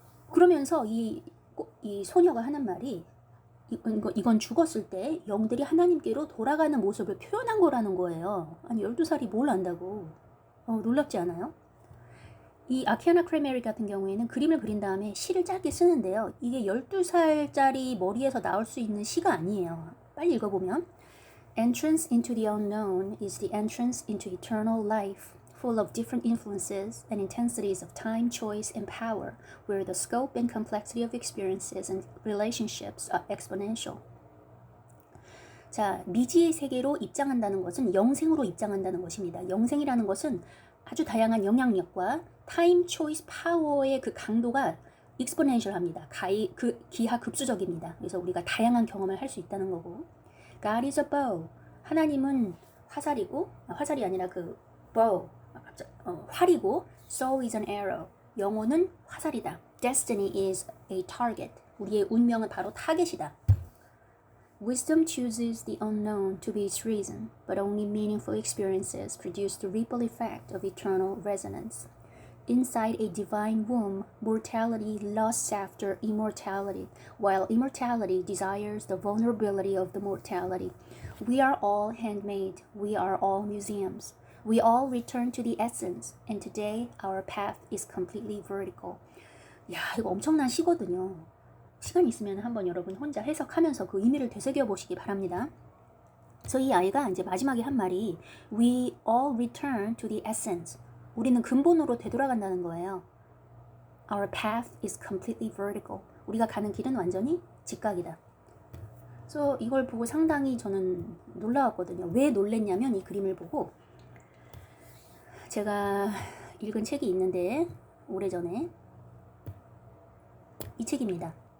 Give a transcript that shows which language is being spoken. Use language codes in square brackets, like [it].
[ko] 그러면서 이 소녀가 하는 말이 이건 죽었을 때 영들이 하나님께로 돌아가는 모습을 표현한 거라는 거예요. 아니 12살이 뭘 안다고. 놀랍지 않아요? 이 아키아나 크레메리 같은 경우에는 그림을 그린 다음에 시를 짧게 쓰는데요. 이게 12살짜리 머리에서 나올 수 있는 시가 아니에요. 빨리 읽어보면 [en] Entrance into the unknown is the entrance into eternal life, full of different influences and intensities of time, choice, and power, where the scope and complexity of experiences and relationships are exponential. [ko] 자, 미지의 세계로 입장한다는 것은 영생으로 입장한다는 것입니다. 영생이라는 것은 아주 다양한 영향력과 타임, 초이스, 파워의 그 강도가 exponential합니다. 기하급수적입니다. 그래서 우리가 다양한 경험을 할 수 있다는 거고. [en] God is a bow. [ko] 하나님은 화살이고, 화살이 아니라 그 bow, 활이고, [en] soul is an arrow. [ko] 영혼은 화살이다. [en] Destiny is a target. [ko] 우리의 운명은 바로 타겟이다. [en] Wisdom chooses the unknown to be its reason, but only meaningful experiences produce the ripple effect of eternal resonance. Inside a divine womb, mortality lusts after immortality, while immortality desires the vulnerability of the mortality. We are all handmade, we are all museums. We all return to the essence, and today our path is completely vertical. [ko] 야, 이거 엄청난 시거든요. 시간 있으면 한번 여러분 혼자 해석하면서 그 의미를 되새겨 보시기 바랍니다. 그래서 이 아이가 이제 마지막에 한 말이 [en] We all return to the essence. [ko] 우리는 근본으로 되돌아간다는 거예요. [en] Our path is completely vertical. [ko] 우리가 가는 길은 완전히 직각이다. 그래서 이걸 보고 상당히 저는 놀라웠거든요. 왜 놀랬냐면 이 그림을 보고 제가 읽은 책이 있는데 오래전에 이 책입니다.